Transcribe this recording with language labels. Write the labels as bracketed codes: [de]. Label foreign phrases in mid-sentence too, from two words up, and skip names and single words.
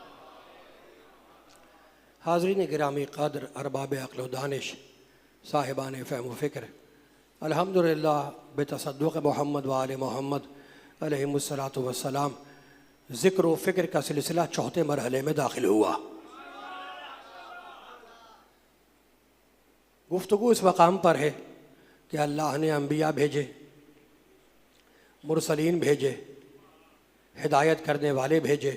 [ur] حاضرین گرامی قدر ارباب عقل و دانش صاحبان فہم و فکر الحمدللہ بتصدق محمد و آل محمد [ar] عليهم الصلاة والسلام [ur] ذکر و فکر کا سلسلہ چوتھے مرحلے میں داخل ہوا. گفتگو اس مقام پر ہے کہ اللہ نے انبیا بھیجے، مرسلین بھیجے، ہدایت کرنے والے بھیجے.